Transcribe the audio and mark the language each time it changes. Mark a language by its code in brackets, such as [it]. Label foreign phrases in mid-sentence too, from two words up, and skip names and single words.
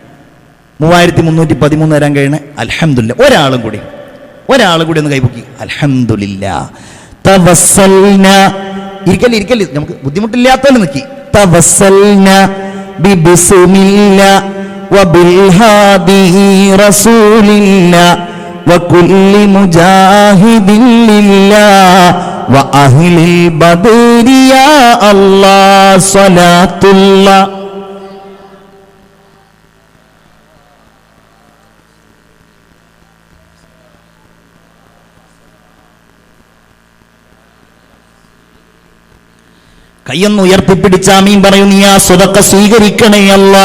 [ml] 3313 തരാൻ കഴിയണ? അൽഹംദുലില്ലാഹ്. ഒരാളും കൂടി ഒന്ന് കൈപൊക്കി. അൽഹംദുലില്ലാഹ്. തവസ്സൽന, ഇരിക്കല് നമുക്ക് ബുദ്ധിമുട്ടില്ലാത്തവര് നിൽക്കി. [ar] توسلنا ببسم الله وبالهادي رسول الله وكل مجاهد لله وأهل البدر يا الله صلاة الله. [ml] കയ്യൊന്ന് ഉയർത്തിപ്പിടിച്ച ആമീൻ പറയൂ. നീ ആ സ്വതഖ സ്വീകരിക്കണേ അല്ലാ.